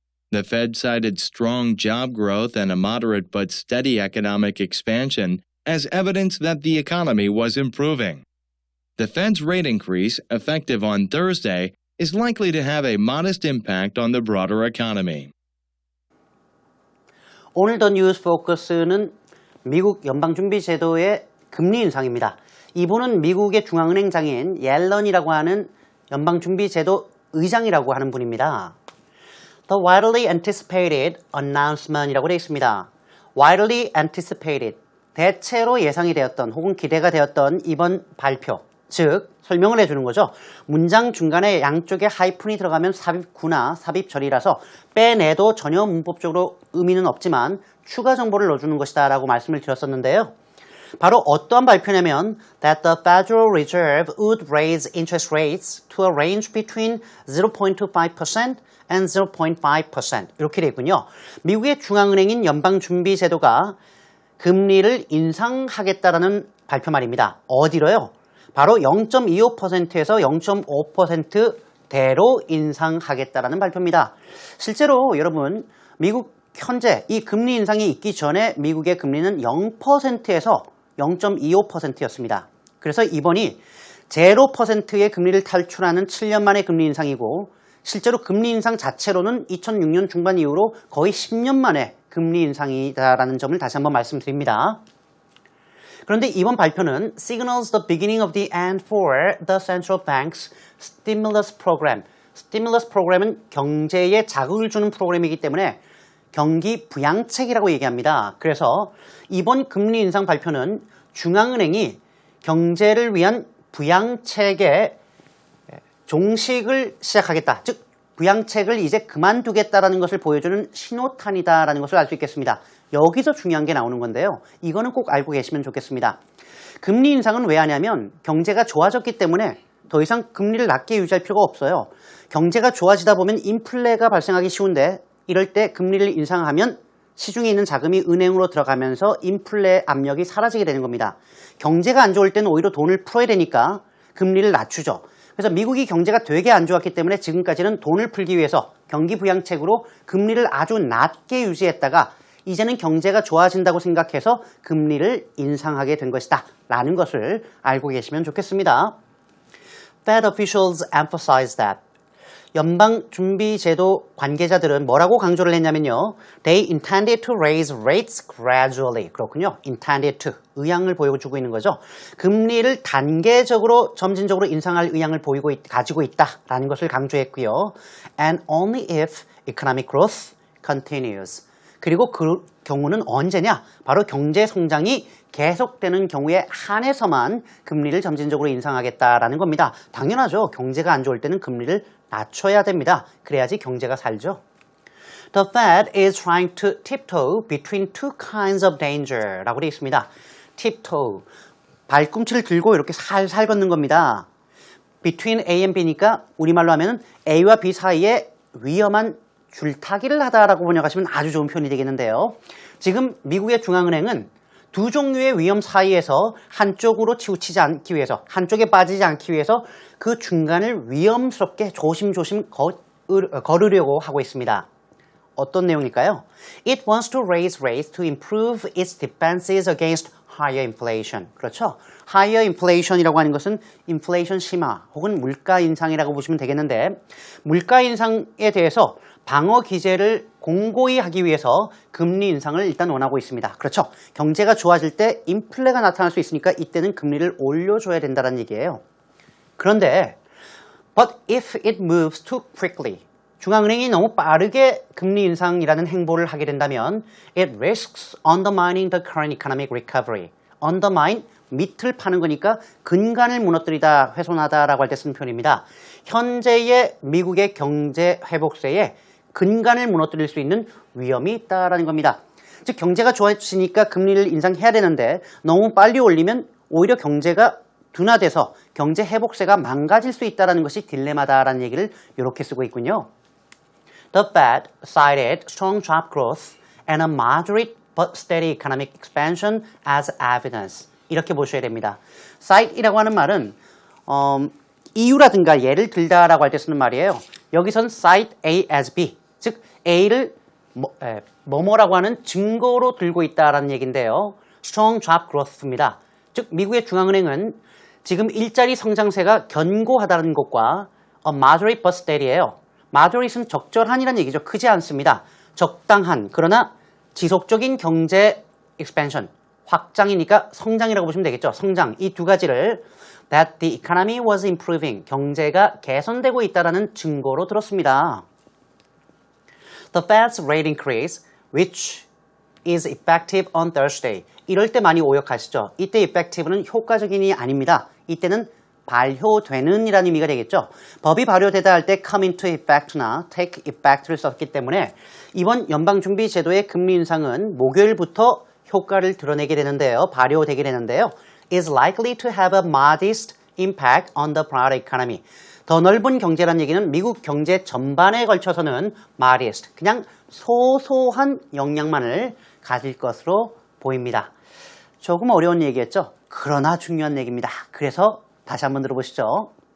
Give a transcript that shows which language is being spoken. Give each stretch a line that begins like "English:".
English: The Fed cited strong job growth and a moderate but steady economic expansion as evidence that the economy was improving. The Fed's rate increase, effective on Thursday, is likely to have a modest impact on the broader economy.
Korean: 오늘 더 뉴스 포커스는 미국 연방준비제도의 금리 인상입니다. 이분은 미국의 중앙은행장인 옐런이라고 하는 연방준비제도 의장이라고 하는 분입니다.
English: The widely anticipated announcement
Korean: 이라고 되어 있습니다.
English: widely anticipated,
Korean: 대체로 예상이 되었던 혹은 기대가 되었던 이번 발표, 즉 설명을 해주는 거죠. 문장 중간에 양쪽에 하이픈이 들어가면 삽입구나 삽입절이라서 빼내도 전혀 문법적으로 의미는 없지만 추가 정보를 넣어주는 것이다 라고 말씀을 드렸었는데요. 바로 어떠한 발표냐면
English: that the Federal Reserve would raise interest rates to a range between 0.25% and 0.5%
Korean: 이렇게 되어 있군요. 미국의 중앙은행인 연방준비제도가 금리를 인상하겠다라는 발표 말입니다. 어디로요? 바로 0.25%에서 0.5%대로 인상하겠다라는 발표입니다. 실제로 여러분 미국 현재 이 금리 인상이 있기 전에 미국의 금리는 0%에서 0.25%였습니다. 그래서 이번이 0%의 금리를 탈출하는 7년 만의 금리 인상이고 실제로 금리 인상 자체로는 2006년 중반 이후로 거의 10년 만에 금리 인상이다라는 점을 다시 한번 말씀드립니다. 그런데 이번 발표는
English: signals the beginning of the end for the central bank's stimulus program.
Korean: stimulus program은 경제에 자극을 주는 프로그램이기 때문에 경기 부양책이라고 얘기합니다. 그래서 이번 금리 인상 발표는 중앙은행이 경제를 위한 부양책의 종식을 시작하겠다. 즉 부양책을 이제 그만두겠다라는 것을 보여주는 신호탄이다라는 것을 알 수 있겠습니다. 여기서 중요한 게 나오는 건데요. 이거는 꼭 알고 계시면 좋겠습니다. 금리 인상은 왜 하냐면 경제가 좋아졌기 때문에 더 이상 금리를 낮게 유지할 필요가 없어요. 경제가 좋아지다 보면 인플레가 발생하기 쉬운데 이럴 때 금리를 인상하면 시중에 있는 자금이 은행으로 들어가면서 인플레 압력이 사라지게 되는 겁니다. 경제가 안 좋을 때는 오히려 돈을 풀어야 되니까 금리를 낮추죠. 그래서 미국이 경제가 되게 안 좋았기 때문에 지금까지는 돈을 풀기 위해서 경기 부양책으로 금리를 아주 낮게 유지했다가 이제는 경제가 좋아진다고 생각해서 금리를 인상하게 된 것이다 라는 것을 알고 계시면 좋겠습니다.
English: Fed officials emphasize that.
Korean: 연방준비제도 관계자들은 뭐라고 강조를 했냐면요.
English: They intended to raise rates gradually.
Korean: 그렇군요.
English: intended to.
Korean: 의향을 보여주고 있는 거죠. 금리를 단계적으로 점진적으로 인상할 의향을 가지고 있다라는 것을 강조했고요.
English: And only if economic growth continues.
Korean: 그리고 그 경우는 언제냐? 바로 경제 성장이 계속되는 경우에 한해서만 금리를 점진적으로 인상하겠다라는 겁니다. 당연하죠. 경제가 안 좋을 때는 금리를 낮춰야 됩니다. 그래야지 경제가 살죠.
English: The Fed is trying to tiptoe between two kinds of danger
Korean: 라고 되어 있습니다. tiptoe, 발꿈치를 들고 이렇게 살살 걷는 겁니다. between A and B니까 우리말로 하면 A와 B 사이에 위험한 줄타기를 하다라고 번역하시면 아주 좋은 표현이 되겠는데요. 지금 미국의 중앙은행은 두 종류의 위험 사이에서 한쪽으로 치우치지 않기 위해서, 한쪽에 빠지지 않기 위해서 그 중간을 위험스럽게 조심조심 걸으려고 하고 있습니다. 어떤 내용일까요?
English: It wants to raise rates to improve its defenses against higher inflation.
Korean: 그렇죠? higher inflation이라고 하는 것은 인플레이션 심화 혹은 물가 인상이라고 보시면 되겠는데, 물가 인상에 대해서 방어 기제를 공고히 하기 위해서 금리 인상을 일단 원하고 있습니다. 그렇죠? 경제가 좋아질 때 인플레가 나타날 수 있으니까 이때는 금리를 올려줘야 된다는 얘기예요. 그런데
English: But if it moves too quickly,
Korean: 중앙은행이 너무 빠르게 금리 인상이라는 행보를 하게 된다면
English: it risks undermining the current economic recovery.
Korean: undermine, 밑을 파는 거니까 근간을 무너뜨리다, 훼손하다라고 할 때 쓰는 표현입니다. 현재의 미국의 경제 회복세에 근간을 무너뜨릴 수 있는 위험이 있다라는 겁니다. 즉 경제가 좋아지니까 금리를 인상해야 되는데 너무 빨리 올리면 오히려 경제가 둔화돼서 경제 회복세가 망가질 수 있다는 것이 딜레마다라는 얘기를 이렇게 쓰고 있군요.
English: The Fed cited strong job growth and a moderate but steady economic expansion as evidence.
Korean: 이렇게 보셔야 됩니다. cite이라고 하는 말은 이유라든가 예를 들다라고 할 때 쓰는 말이에요. 여기선 cite A as B, 즉 A를 뭐뭐라고 하는 증거로 들고 있다라는 얘기인데요. strong job growth입니다. 즉 미국의 중앙은행은 지금 일자리 성장세가 견고하다는 것과
English: a moderate but steady
Korean: 예요. moderate는 적절한이라는 얘기죠. 크지 않습니다. 적당한, 그러나 지속적인 경제 expansion, 확장이니까 성장이라고 보시면 되겠죠. 성장, 이 두 가지를
English: that the economy was improving,
Korean: 경제가 개선되고 있다는 증거로 들었습니다.
English: The Fed's rate increase, which is effective on Thursday.
Korean: 이럴 때 많이 오역하시죠. 이때 effective는 효과적인이 아닙니다. 이때는 발효되는 이라는 의미가 되겠죠. 법이 발효되다 할 때
English: come into effect
Korean: 나
English: take effect
Korean: 를 썼기 때문에 이번 연방준비제도의 금리 인상은 목요일부터 효과를 드러내게 되는데요. 발효되게 되는데요.
English: is likely to have a modest impact on the broader economy.
Korean: 더 넓은 경제란 얘기는 미국 경제 전반에 걸쳐서는 modest, 그냥 소소한 영향만을 가질 것으로 보입니다. 조금 어려운 얘기였죠. 그러나 중요한 얘기입니다. 그래서 다시 한번 들어보시죠.